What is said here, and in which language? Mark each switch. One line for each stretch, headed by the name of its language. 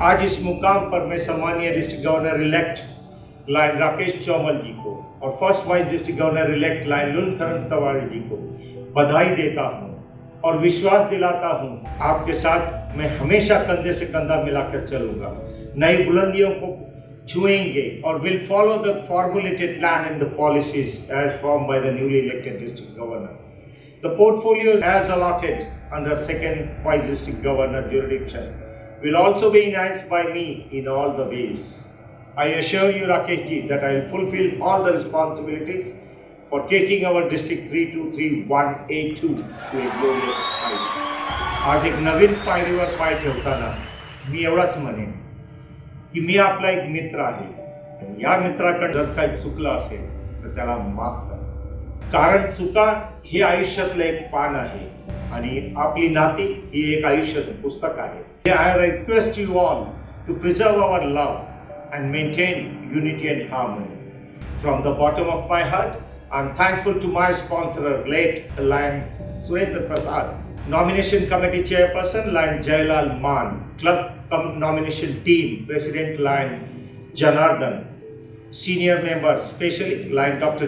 Hindi: आज इस मुकाम पर मैं सम्मानीय district governor elect line Rakesh चौमल जी को और first vice district governor elect line लुनकरन तवाड़ी जी को बधाई देता हूँ और विश्वास दिलाता हूँ आपके साथ मैं हमेशा कंधे से कंधा मिलाकर चलूंगा, नई बुलंदियों को छुएंगे और
English: will follow the formulated plan and the policies as formed by the newly elected district governor. The portfolios as allotted under second vice district governor jurisdiction will also be enhanced by me in all the ways. I assure you, Rakesh ji, that I will fulfill all the responsibilities for taking our district 323-1A2 to a glorious height.
Marathi: आज एक नवीन पायरीवर पाय ठेवताना मी एवढाच म्हणेन की मी आपला एक मित्र आहे आणि या मित्राकडे जर काही चुकलं असेल तर त्याला माफ करा, कारण चुका हे आयुष्यातलं एक पान आहे आणि आपली नाती ही एक आयुष्याचं पुस्तक आहे.
English: I request you all to preserve our love and maintain unity and harmony. From the bottom of my heart, I am thankful to my sponsor, late Lion Swendra Prasad, Nomination Committee Chairperson, Lion Jailal Man, Club Nomination Team, President Lion Janardhan, Senior members, especially Lion Dr.